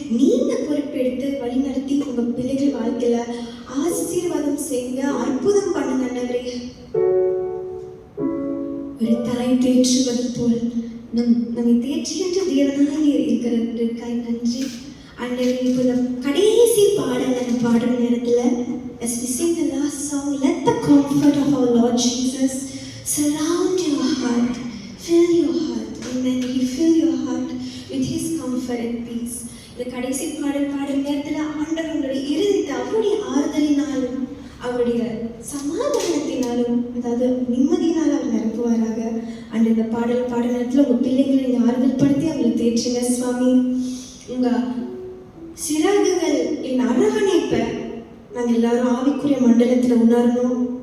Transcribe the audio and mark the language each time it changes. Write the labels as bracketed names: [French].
[Tamil] நீங்கள் பொறுப்பெடுத்து வழிநடத்தி உங்கள் பிள்ளைகள் வாழ்க்கையில் ஆசீர்வாதம் செய்யுங்க, அற்புதம் பண்ணுங்க ஆண்டவரே. ஒரு தாய் தேற்றுவது போல் நம்மை தேற்றுகின்ற தேவனாக இருக்கிறதுக்காய் நன்றி ஆண்டவரே. இப்போ இந்த கடைசி பாடல் அந்த பாடுற நேரத்தில் [English] as we sing the last song, let the comfort of our Lord Jesus surround your heart, fill your heart. Amen. He fill your heart with His comfort and peace. [Tamil] இந்த கடைசி பாடல் பாடுற நேரத்தில் ஆண்டவர் உங்களுடைய இருதயத்தை அவருடைய ஆறுதலினாலும் அவருடைய சமாதானத்தினாலும், அதாவது நிம்மதியினால் அவர் நிரப்புவாராக. அண்ட் இந்த பாடல் பாடுற நேரத்தில் உங்கள் பிள்ளைகளை நீங்கள் ஆறுதல் படுத்தி அவங்களை தேற்றுங்க. சுவாமி, உங்கள் சிறகுகள் என் அரவணைப்பை நாங்கள் எல்லாரும் ஆவிக்குரிய மண்டலத்தில் உணரணும்.